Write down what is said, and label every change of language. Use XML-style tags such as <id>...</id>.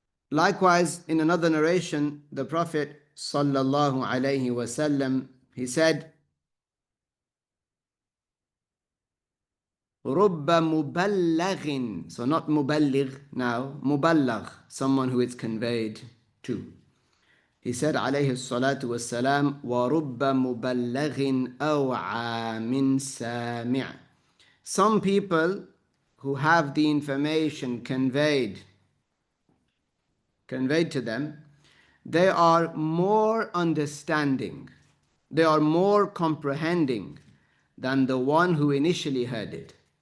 <en>Likewise, in another narration, the Prophet sallallahu alaihi wasallam, he said,</en> <ar>رُبَّ مُبَلَّغٍ,</ar> <en>so not muballigh now, muballigh, someone who it's conveyed to. He said,</en> <ar>عليه الصلاة والسلام, وَرُبَّ مُبَلَّغٍ أَوْعَى مِنْ سَامِعٍ.</ar> <en>Some people who have the information conveyed to them, they are more understanding, they are more comprehending than the one who initially heard it.</en>